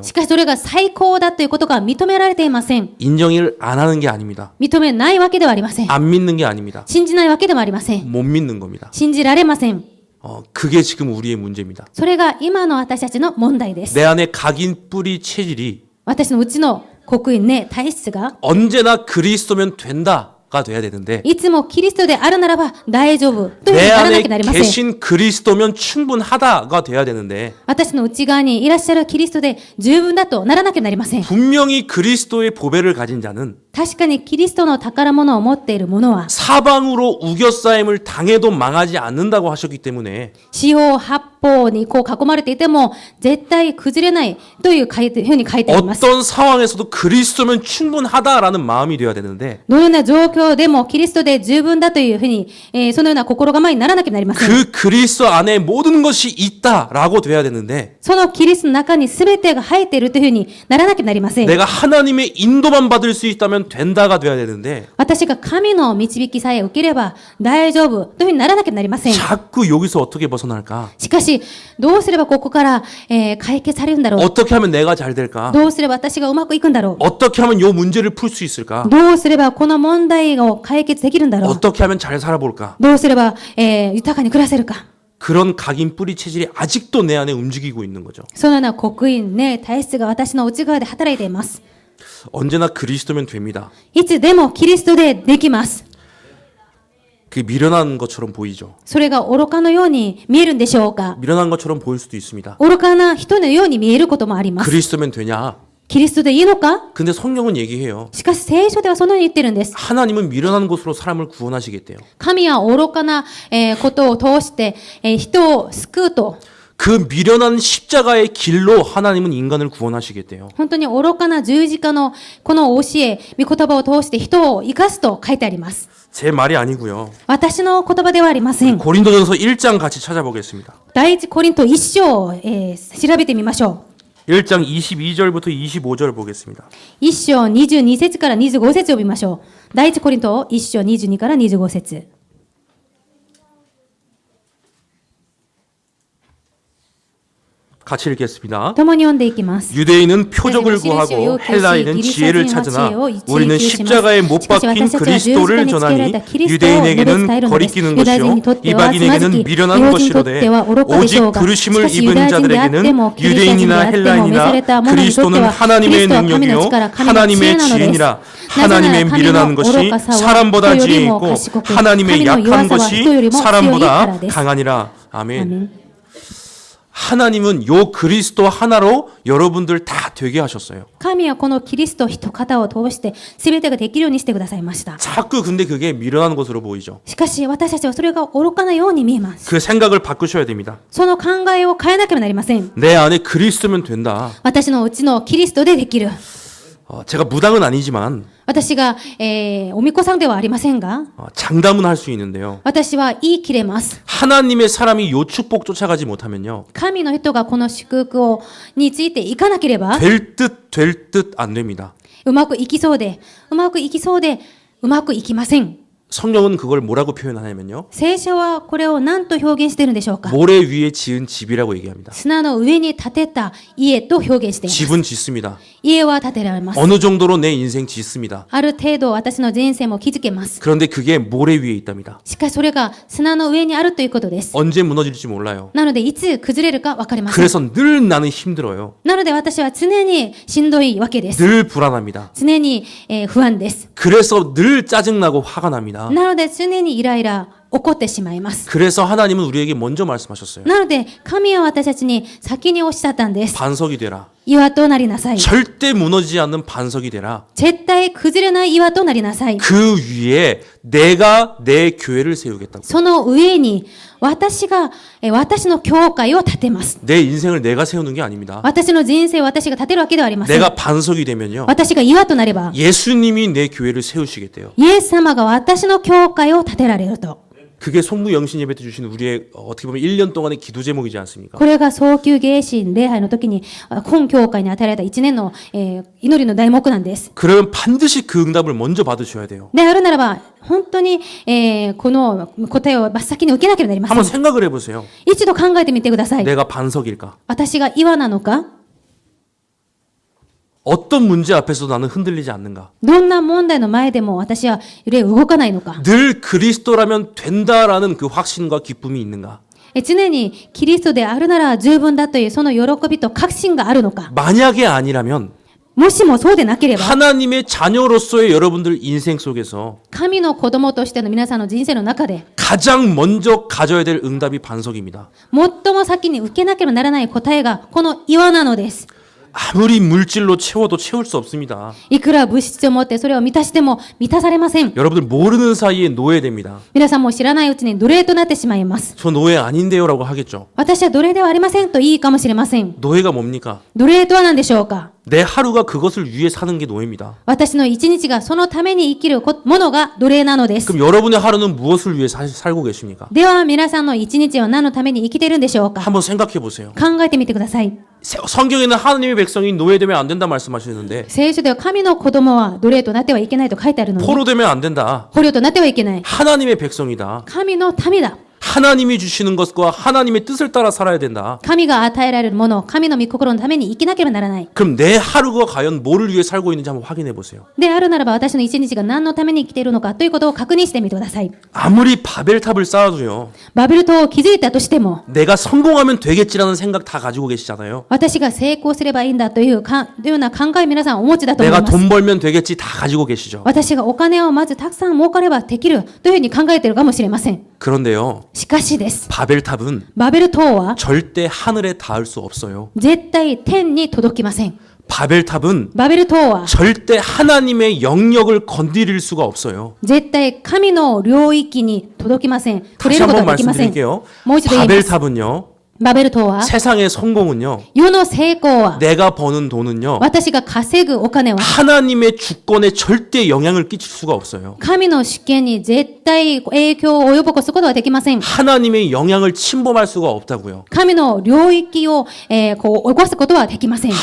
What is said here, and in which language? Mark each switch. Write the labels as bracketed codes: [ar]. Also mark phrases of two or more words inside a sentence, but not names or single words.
[ja] しかしそれが最高だということが認められていません。 [ko] 인정을 안 하는 게 아닙니다. [ja] 認めないわけではありません。 [ko] 안 믿는 게 아닙니다. [ja] 信じないわけでもありません。 [ko] 못 믿는 겁니다. [ja] 信じられません。 [ko] 그게 지금 우리의 문제입니다. [ja] それが今の私たちの問題です。 [ko] 내 안에 각인 뿌리 체질이 [ja] 私のうちの刻印ね、体質が [ko] 언제나 그리스도면 된다가 돼야 되는데 [ja] いつもキリストであるならば大丈夫というふう [ko] 내 [ja] にならな [ko] 안에 [ja] きゃなりません。 [ko] 계신 그리스도면 충분하다가 돼야 되는데 [ja] 私の内側にいらっしゃるキリストで十分だとならなきゃなりません。 [ko] 분명히 그리스도의 보배를 가진 자는 [ja] 確かにキリストの宝物を持っている者は [ko] 사방으로 우겨싸임을 당해도 망하지 않는다고 하셨기 때문에 [ja] 四方八方にこう囲まれていても絶対崩れないというふうに書いてあります。 [ko] 어떤 상황에서도 그리스도면 충분하다라는 마음이 돼야 되는데 [ja] どのような状況でもキリストで十分だというふうに、そのような心構えにならなきゃなりません。 [ko] 그 그리스도 안에 모든 것이 있다라고 돼야 되는데 [ja] そのキリストの中に全てが入っているというふうにならなきゃなりません。 [ko] 내가 하나님의 인도만 받을 수 있다면 된다가 돼야 되는데 [ja] 私が神の導きさえ受ければ大丈夫というふうにならなきゃなりません。 [ko] 자꾸 여기서 어떻게 벗어날까? [ja] しかし、どうすればここから、解決されるんだろう。 [ko] 어떻게 하면 내가 잘 될까? [ja] どうすれば私がうまくいくんだろ [ko] 어떻게 하면 요 문제를 풀 수 있을까? [ja] う。どうすればこの問題を解決できるんだろう。 [ko] 어떻게 하면 잘 살아볼까? [ja] どうすれば、豊かに暮らせるか。 [ko] 그런 각인 뿌리 체질이 아직도 내 안에 움직이고 있는 거죠. [ja] そのような刻印ね、体質が私の内側で働いています。 [ko] 언제나 그리스도면 됩니다. [ja] いつでもキリストでできます。 [ko] 그 미련한 것처럼 보이죠. [ja] それが愚かのように見えるんでしょうか。 [ko] 미련한 것처럼 보일 수도 있습니다. [ja] 愚かな人のように見えることもあります。 [ko] 그리스도면 되냐? [ja] キリストでいいのか。 [ko] 근데 성경은 얘기해요. [ja] しかし聖書ではそのように言ってるんです。 [ko] 하나님은 미련한 것으로 사람을 구원하시겠대요. [ja] 神は愚かなことを通して人を救うと。 [ko] 그 미련한 십자가의 길로 하나님은 인간을 구원하시겠대요. [ja] 本当に愚かな十字架のこの教え、御言葉を通して人を生かすと書いてあります。 [ko] 제 말이 아니고요. [ja] 私の言葉ではありません。 [ko] 고린도전서 1장 같이 찾아보겠습니다. [ja] 第一コリント1章を、調べてみましょ [ko] 1장 22절부터 25절 보겠습니다. [ja] う。1章22節から25節を見ましょう。第一コリント1章22から25節。 [ko] 같이 읽겠습니다. [ja] 共に読んでいきます。 [ko] 유대인은 표적을 구하고 헬라인은 지혜를 찾으나 우리는 십자가에 못 박힌 그리스도를 전하니 유대인에게는 거리끼는 것이요 이방인에게는 미련한 것이로되 오직 부르심을 입은 자들에게는 유대인이나 헬라인이나 그리스도는 하나님의 능력이요 하나님의 지혜니라. 하나님의 미련한 것이 사람보다 지혜 있고 하나님의 약한 것이 사람보다 강하니라. 아멘. 하나님은 요 그리스도 하나로 여러분들 다 되게 하셨어요. [ja] 神はこのキリスト一方を通して全てができるようにしてくださいました。 [ko] 자꾸 근데 그게 미련한 것으로 보이죠. [ja] しかし私たちはそれが愚かなように見えます。 [ko] 그 생각을 바꾸셔야 됩니다. [ja] その考えを変えなければなりません。 [ko] 내 안에 그리스도면 된다. [ja] 私のうちのキリストでできる。 [ko] 제가 무당은 아니지만 [ja] 私が、お巫女さんではありませんが、 [ko] 장담은 할 수 있는데요. [ja] 私は言い切れます。 [ko] 하나님의 사람이 요 축복 쫓아가지 못하면요. [ja] 神の人がこの祝福をについていかなければ、 [ko] 될 듯 안 됩니다. [ja] うまくいきそうで、うまくいきそうで、うまくいきません。 [ko] 성경은 그걸 뭐라고 표현하냐면요. [ja] 聖書はこれを何と表現しているんでしょうか。 [ko] 모래 위에 지은 집이라고 얘기합니다. [ja] 砂の上に建てた家と表現しています。 [ko] 집은 짓습니다. [ja] 家は建てられます。 [ko] 어느 정도로 내 인생 짓습니다. [ja] ある程度私の人生も築けます。 [ko] 그런데 그게 모래 위에 있답니다. [ja] しかしそれが砂の上にあるということです。 [ko] 언제 무너질지 몰라요. [ja] なのでいつ崩れるか分かりません。 [ko] 그래서 늘 나는 힘들어요. [ja] なので私は常にしんどいわけです。 [ko] 늘 불안합니다. [ja] 常に、不安です。 [ko] 그래서 늘 짜증나고 화가 납니다. [ja] なので常にイライラ起こってしまいます。 [ko] 그래서 하나님은 우리에게 먼저 말씀하셨어요. [ja] なので神は私たちに先におっしゃったんです。 [ko] 반석이 되라. [ja] 岩となりなさい。 [ko] 절대 무너지지 않는 반석이 되라. [ja] 絶対崩れない岩となりなさい。 [ko] 그 위에 내가 내 교회를 세우겠다고. [ja] その上に私が私の教会を建てます。 [ko] 내 인생을 내가 세우는 게 아닙니다. [ja] 私の人生を私が建てるわけではありません。 [ko] 내가 반석이 되면요. [ja] 私が岩となれば [ko] 예수님이 내 교회를 세우시겠대요. [ja] イエス様が私の教会を建てられると。 [ko] 그게 송무영신 예배 때 주신 우리의 어떻게 보면 1년 동안의 기도 제목이지 않습니까? [ja] これが早急迎神礼拝の時に本教会に与えられた1年の、祈りの題目なんです。 [ko] 그러면 반드시 그 응답을 먼저 받으셔야 돼요. [ja] であるならば本当に、この答えを真っ先に受けなければなりませ [ko] 한번 [ja] ん。 [ko] 생각을 해보세요. [ja] 一度考えてみてください。 [ko] 내가 반석일까? [ja] 私が岩なのか、 [ko] 어떤 문제 앞에서 나는 흔들리지 않는가? [ja] どんな問題の前でも私は揺れ動かないのか、 [ko] 늘 그리스도라면 된다라는 그 확신과 기쁨이 있는가? [ja] 常にキリストであるなら十分だというその喜びと確信があるのか、 [ko] 만약에 아니라면 [ja] もしもそうでなければ [ko] 하나님의 자녀로서의 여러분들 인생 속에서 [ja] 神の子供としての皆さんの人生の中で [ko] 가장 먼저 가져야 될 응답이 반석입니다. [ja] 最も先に受けなければならない答えがこの岩なのです。 [ko] 아무리 물질로 채워도 채울 수 없습니다. [ja] いくら物質を持ってそれを満たしても満たされません。 [ko] 여러분들 모르는 사이에 노예됩니다. [ja] 皆さんも知らないうちに奴隷となってしまいます。 [ko] 저 노예 아닌데요라고 하겠죠. [ja] 私は奴隷ではありませんといいかもしれません。 [ko] 노예가 뭡니까? [ja] 奴隷とは何でしょうか。 [ko] 내 하루가 그것을 위해 사는 게 노예입니다. [ja] 私の一日がそのために生きるものが奴隷なのです。 [ko] 그럼 여러분의 하루는 무엇을 위해 살고 계십니까? [ja] では皆さんの一日は何のために生きているんでしょうか。 [ko] 한번 생각해 보세요. [ja] 考えてみてください。 [ko] 성경에는 하나님의 백성이 노예되면 안 된다 말씀하시는데 [ja] 聖書では神の子供は奴隷となってはいけないと書いてあるのに、 [ko] 포로되면 안 된다. [ja] 捕虜となってはいけない。 [ko] 하나님의 백성이다. [ja] 神の民だ。 [ko] 하나님이 주시는 것과 하나님의 뜻을 따라 살아야 된다. [ja] 神が与えられるもの、神の御心のために生きなければならない。 [ko] 그럼 내 하루가 과연 뭐를 위해 살고 있는지 한번 확인해 보세요. [ja] であるならば私の一日が何のために生きているのかということを確認してみてください。 [ko] 아무리 바벨탑을 쌓아도요. [ja] バベル塔を築いたとしても、 [ko] 내가 성공하면 되겠지라는 생각 다 가지고 계시잖아요. [ja] 私が成功すればいいんだというような考え皆さんお持ちだと思い [ko] 내가 [ja] ます。 [ko] 돈 벌면 되겠지 다 가지고 계시죠. [ja] 私がお金をまずたくさん儲かればできるというふうに考えているかもしれません。 [ko] 그런데요. [ja] しかしです。 [ko] 바벨탑은 [ja] バベル塔は [ko] 절대 하늘에 닿을 수 없어요. [ja] 絶対天に届きません。 [ko] 바벨탑은 [ja] バベル塔は [ko] 절대 하나님의 영역을 건드릴 수가 없어요. [ja] 絶対神の領域に届きません。触れ [ko] 다시 [ja] ること [ko] 한번 [ja] ができません。 [ko] 말씀드릴게요. [ja] もう一度言います。 [ko] 바벨탑은요. [ja] バベル塔は [ko] 세상의 성공은요. [ja] 世の成功は [ko] 내가 버는 돈은요. [ja] 私が稼ぐお金は [ko] 하나님의 주권에 절대 영향을 끼칠 수가 없어요. [ja] 神の主権に絶対影響を及ぼすことはできません。 [ko] 하나님의 영향을 침범할 수가 없다고요. [ja] 神の領域を、侵すことはできません。